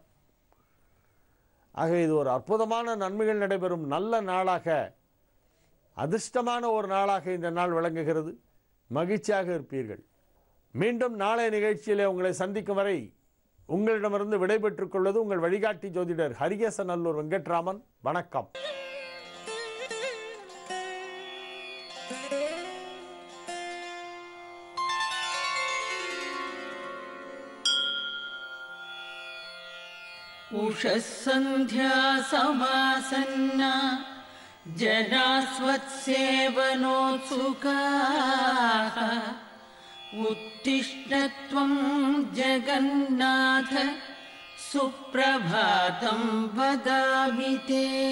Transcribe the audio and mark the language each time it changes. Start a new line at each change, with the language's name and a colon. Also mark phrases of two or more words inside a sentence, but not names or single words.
Tamil: ஆக இது ஒரு அற்புதமான நன்மைகள் நடைபெறும் நல்ல நாளாக, அதிர்ஷ்டமான ஒரு நாளாக இந்த நாள் விளங்குகிறது. மகிழ்ச்சியாக இருப்பீர்கள். மீண்டும் நாளைய நிகழ்ச்சியிலே உங்களை சந்திக்கும் வரை உங்களிடமிருந்து விடைபெற்றுக் கொள்வது உங்கள் வழிகாட்டி ஜோதிடர் ஹரிகேசநல்லூர் வெங்கட்ராமன். வணக்கம்.
Sanskrit: उषःसन्ध्या समासन्ना जनास्वत्सेवनोत्सुकाः उत्तिष्ठ त्वं जगन्नाथ सुप्रभातं वदामि ते